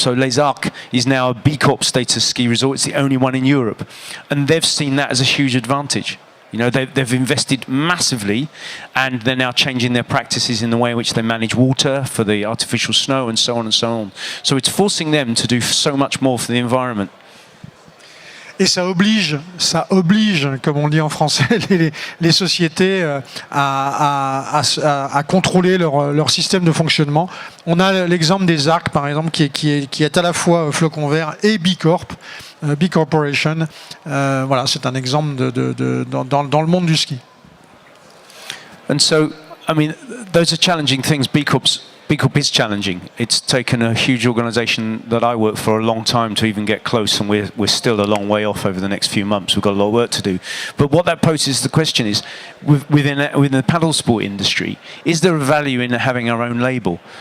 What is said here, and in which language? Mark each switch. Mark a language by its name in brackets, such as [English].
[English] So Les Arcs is now a B Corp status ski resort. It's the only one in Europe, and they've seen that as a huge advantage. You know, they've invested massively, and they're now changing their practices in the way in which they manage water for the artificial snow and so on and so on. So it's forcing them to do so much more for the environment. [French] Et ça oblige, comme on dit en français, les sociétés à contrôler leur système de fonctionnement. On a l'exemple des arcs, par exemple, qui est à la fois flocon vert et B Corp, B Corporation. Voilà, c'est un exemple dans le monde du ski. [English] And so, I mean, those are challenging things. B Corp is challenging. It's taken a huge organisation that I work for a long time to even get close, and we're still a long way off over the next few months. We've got a lot of work to do. But what that poses the question is, within the paddle sport industry, is there a value in having our own label?